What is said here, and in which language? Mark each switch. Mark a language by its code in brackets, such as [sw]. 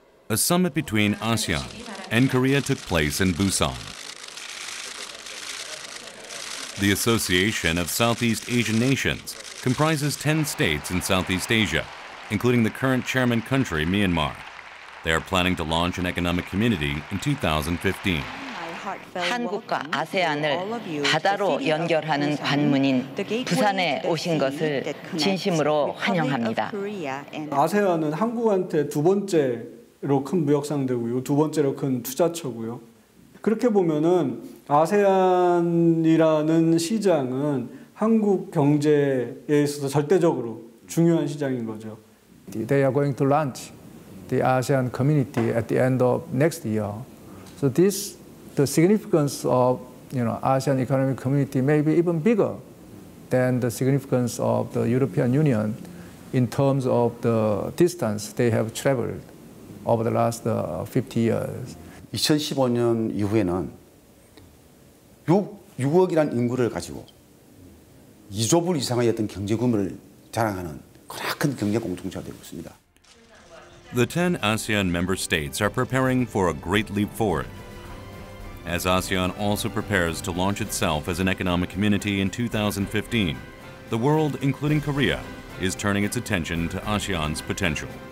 [en] A summit between ASEAN and Korea took place in Busan. The Association of Southeast Asian Nations comprises 10 states in Southeast Asia, including the current chairman country, Myanmar. They are planning to launch an economic community in 2015. [ko] 한국과 아세안을 바다로 연결하는 관문인 부산에 오신 것을 진심으로 환영합니다. 아세안은 한국한테 두 번째로 큰 무역 상대고요, 두 번째로 큰 투자처고요. 그렇게 보면은 아세안이라는 시장은 한국 경제에 있어서 절대적으로 중요한 시장인 거죠. [en] They are going to launch the ASEAN community at the end of next year. So the significance of ASEAN economic community may be even bigger than the significance of the European Union in terms of the distance they have traveled over the last 50 years. [ko] 2015년 이후에는 6억이라는 인구를 가지고 2조 불 이상의 어떤 경제 규모를 자랑하는 큰 경제 공동체가 되고 있습니다. [en] The 10 ASEAN member states are preparing for a great leap forward. As ASEAN also prepares to launch itself as an economic community in 2015, the world, including Korea, is turning its attention to ASEAN's potential.